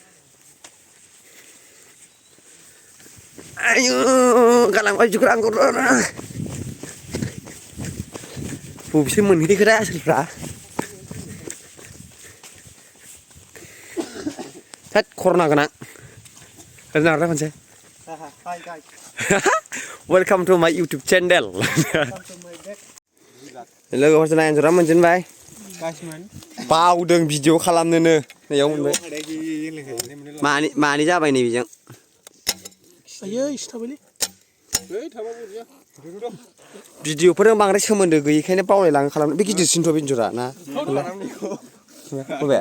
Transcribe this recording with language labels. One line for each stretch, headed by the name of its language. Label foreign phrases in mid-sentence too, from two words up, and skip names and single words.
Bodo: आयु गालांबाय बिगुर आंखौ बबेसो मोनहैखोरा आसोलफ्रा थोद खर'ना गोनां होनना खनसे
English: Hi guys. Welcome to my YouTube channel.
Bodo: लोगोफोर एन्जरा मोनजेनबाय बावदों भिडिअ खालामनोनो नैयाव मोनबाय मानि जाबाय नै बेजों भिडिअफोरजों बांद्राय सोमोन्दो गैयैखायनो बावलायलाङो खालामनो बे गिदिरसिनथ' एन्जरा ना बबे